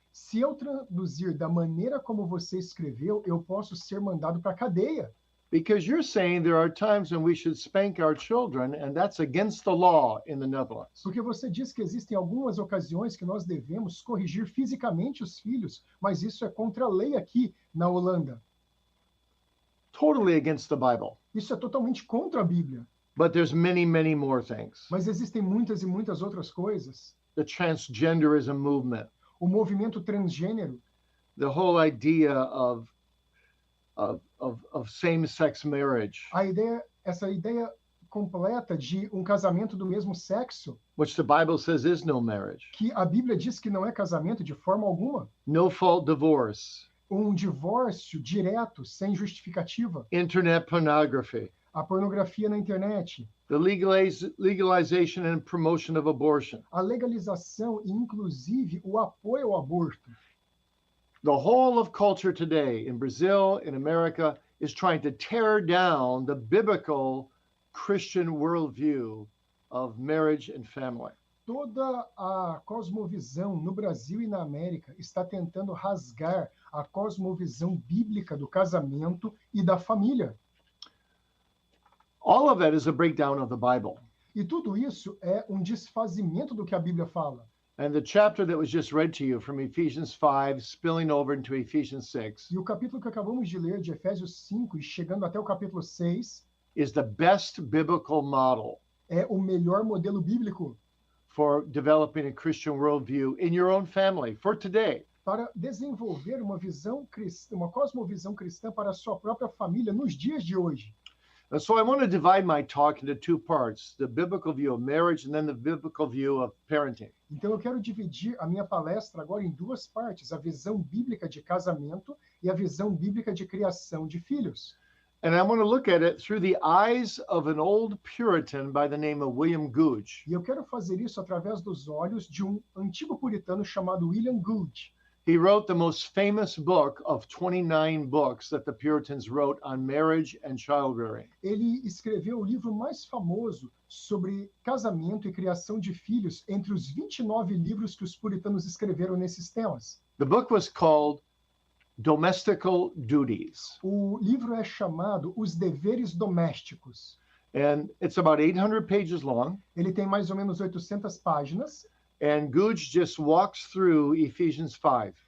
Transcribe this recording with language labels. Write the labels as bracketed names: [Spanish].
[Portuguese] Se eu traduzir da maneira como você escreveu, eu posso ser mandado para a cadeia. [English] Because you're saying there are times when we should spank our children, and that's against the law in the Netherlands. [Portuguese] Porque você diz que existem algumas ocasiões que nós devemos corrigir fisicamente os filhos, mas isso é contra a lei aqui na Holanda. [English] Totally against the Bible. [Portuguese] Isso é totalmente contra a Bíblia. [English] But there's many, many more things. [Portuguese] Mas existem muitas e muitas outras coisas. [English] The transgenderism movement, [Portuguese] O movimento transgênero, [English] the whole idea of same-sex marriage, [Portuguese] essa ideia completa de um casamento do mesmo sexo, [English] which the Bible says is no marriage. [Portuguese] que a Bíblia diz que não é casamento de forma alguma. [English] No-fault divorce, [Portuguese] Um divórcio direto, sem justificativa. [English] internet pornography, [Portuguese] A pornografia na internet. [English] the legalization and promotion of abortion. [Portuguese] A legalização e, inclusive, o apoio ao aborto. [English] The whole of culture today in Brazil, in America, is trying to tear down the biblical Christian worldview of marriage and family. [Portuguese] Toda a cosmovisão no Brasil e na América está tentando rasgar a cosmovisão bíblica do casamento e da família. [English] All of that is a breakdown of the Bible. [Portuguese] E tudo isso é um desfazimento do que a Bíblia fala. [English] And the chapter that was just read to you from Ephesians 5, spilling over into Ephesians 6, [Portuguese] E o capítulo que acabamos de ler de Efésios 5 e chegando até o capítulo 6 [English] is the best biblical model [Portuguese] é o melhor modelo bíblico [English] for developing a Christian worldview in your own family for today. [Portuguese] para desenvolver uma visão cristã, uma cosmovisão cristã para a sua própria família nos dias de hoje. [English] And so I want to divide my talk into two parts, the biblical view of marriage and then the biblical view of parenting. [Portuguese] Então eu quero dividir a minha palestra agora em duas partes, a visão bíblica de casamento e a visão bíblica de criação de filhos. [English] And I want to look at it through the eyes of an old Puritan by the name of William Gouge. [Portuguese] E eu quero fazer isso através dos olhos de um antigo puritano chamado William Gouge. [English] He wrote the most famous book of 29 books that the Puritans wrote on marriage and child rearing. [Portuguese] Ele escreveu o livro mais famoso sobre casamento e criação de filhos entre os 29 livros que os puritanos escreveram nesses temas. [English] The book was called Domestical Duties, [Portuguese] O livro é chamado Os Deveres Domésticos. [English] and it's about 800 pages long. [Portuguese] Ele tem mais ou menos 800 páginas [English] And Gouge just walks through Ephesians 5